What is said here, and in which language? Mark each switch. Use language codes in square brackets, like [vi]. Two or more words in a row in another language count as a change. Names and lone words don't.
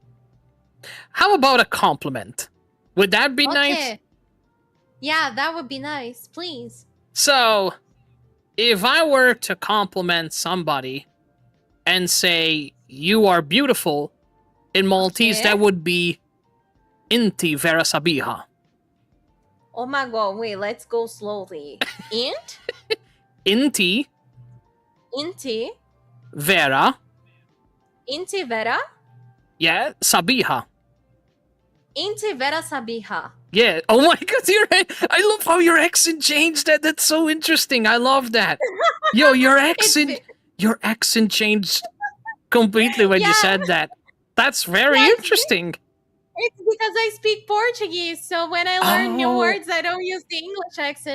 [en] How about a compliment? Would that be nice? Yeah, that would be nice, please. So, if I were to compliment somebody and say, you are beautiful, in Maltese, that would be [mt] Inti vera sabiha. [en] Oh my god, wait, let's go slowly. Int? Inti. Inti. Vera. [mt] Inti vera? [en] Yeah, sabiha. [mt] Inti vera sabiha. [en] Yeah. Oh my god, I love how your accent changed. That's so interesting. I love that. Yo, your accent changed completely when you said that. That's very interesting. It's because I speak Portuguese, so when I learn new words, I don't use the English accent.